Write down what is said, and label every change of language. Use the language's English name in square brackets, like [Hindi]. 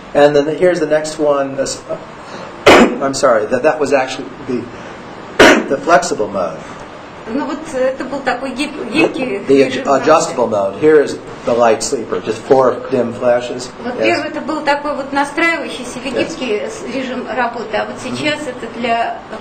[English] And then here's the next one. I'm sorry, that was actually the flexible mode. [Russian] Ну вот это был такой гибкий. [English] The adjustable mode. Here is the light sleeper, just 4 dim flashes. [Russian] Вот первый это был такой вот настраивающийся гибкий режим работы, а вот сейчас это для